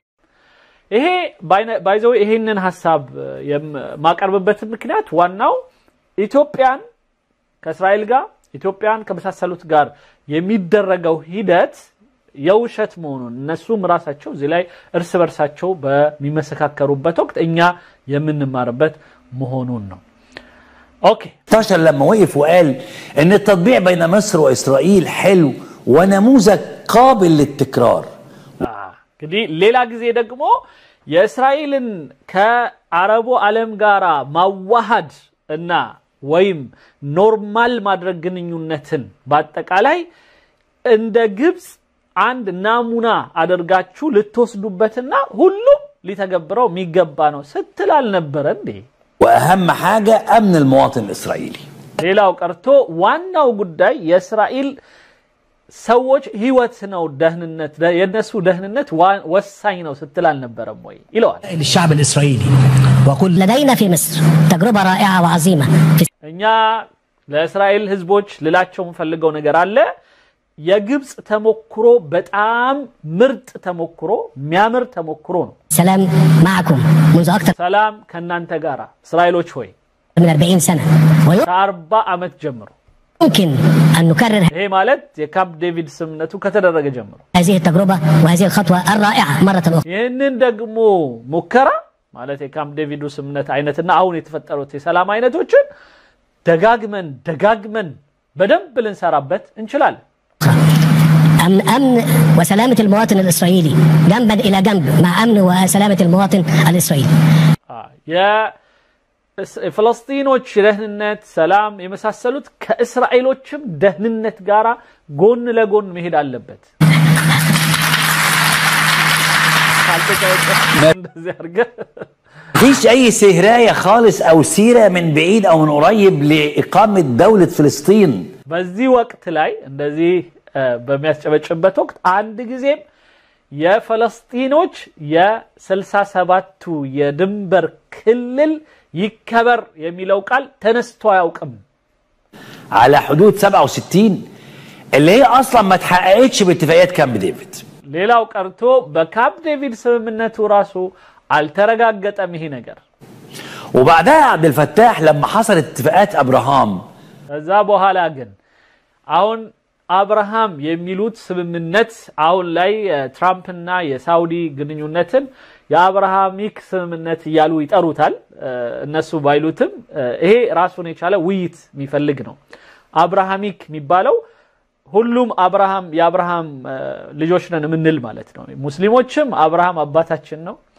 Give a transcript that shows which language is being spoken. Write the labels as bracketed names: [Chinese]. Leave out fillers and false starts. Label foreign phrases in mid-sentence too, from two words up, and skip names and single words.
[Amharic] ይሄ ባይዘው ይሄንን ሐሳብ የማቀርብበት ምክንያት ዋናው ኢትዮጵያን ከእስራኤል ጋር ኢትዮጵያን ከመሳሰሉት ጋር የሚደረገው ሂደት የውሸት መሆኑን እነሱም ራሳቸው እዚህ ላይ እርስ በርሳቸው በሚመሰካከሩበት ወቅት እኛ የምንማርበት መሆኑን ነው اوكي [Arabic] تاشر لما وقف وقال ان التطبيع بين مصر واسرائيل حلو ونموذج قابل للتكرار [Amharic] እንግዲህ ሌላ ጊዜ ደግሞ የእስራኤልን ከአረቡ ዓለም ጋራ ማዋሃድ እና ወይም ኖርማል ማድረግ ግንኙነትን በአጠቃላይ እንደ ግብጽ አንድ ናሙና አደርጋችሁ ልትወስዱበትና ሁሉም ሊተገብረው የሚገባ ነው ስትላል ነበር እንዴ [Arabic] واهم حاجه امن المواطن الاسرائيلي [Amharic] ሌላው ቀርቶ ዋናው ጉዳይ የእስራኤል ሰዎች ህይወት ነው ደህንነት የነሱ ደህንነት ወሳኝ ነው ስትላል ነበርም ወይ ይለዋል [Arabic] الشعب الاسرائيلي وقل لدينا في مصر تجربه رائعه وعظيمه [Amharic] እኛ ለእስራኤል ህዝቦች ልላቸው ፈልገው ነገር አለ የግብጽ ተሞክሮ በጣም ምርጥ ተሞክሮ የሚያምር ተሞክሮ ነው [Arabic] سلام معكم منذ اكثر [Amharic] ሰላም ከናንተ ጋራ እስራኤሎች ሆይ [Arabic] من 40 سنه [Amharic] 40 አመት ጀምሮ [Arabic] يمكن ان نكرر [Amharic] ይሄ ማለት የካምፕ ዴቪድ ስምነቱ ከተደረገ ጀምሮ [Arabic] هذه التجربه وهذه الخطوه الرائعه مره اخرى [Amharic] ይሄንን ደግሞ ሙከራ ማለት የካምፕ ዴቪዱ ስምነት አይነትና አሁን የተፈጠሩት የሰላም አይነቶችን ደጋግመን በደንብ ልንሰራበት እንችላለን [Arabic] أمن وسلامة المواطن الإسرائيلي جنبا إلى جنب مع أمن وسلامة المواطن الإسرائيلي. [Amharic] يا فلسطينوች ደህንነት ሰላም የመሳሰሉት ከእስራኤሎችም ደህንነት ጋራ ጎን ለጎን መሄድ አለበት። [Arabic] مفيش أي سهراية خالص أو سيرة من بعيد أو من قريب لإقامة دولة فلسطين. [Amharic] በዚህ ወቅት ላይ እንደዚህ በሚያስጨበጭበት ወቅት አንድ ጊዜም የፍልስጤሞች የ67ቱ የድንበር ክልል ይከበር የሚለው ቃል ተነስቶ አያውቅም። [Arabic] على حدود 67 اللي هي أصلا ما اتحققتش باتفاقيات كامب ديفيد. [Amharic] ሌላው ቀርቶ በካምፕ ዴቪድ ስምምነቱ ራሱ አልተረጋገጠም ይሄ ነገር። [Arabic] وبعدها عبد الفتاح لما حصلت اتفاقات أبراهام [Amharic] ከዛ በኋላ ግን አሁን አብርሃም የሚሉት ስምምነት አሁን ላይ ትራምፕና የሳውዲ ግንኙነትን የአብርሃሚክ ስምምነት ይያሉ ይጠሩታል እነሱ ባይሉትም ይሄ ራሱን የቻለ ውይይት የሚፈልግ ነው። አብርሃሚክ የሚባለው ሁሉም አብርሃም የአብርሃም ልጆች ነን ምንል ማለት ነው። ሙስሊሞችም አብርሃም አባታችን ነው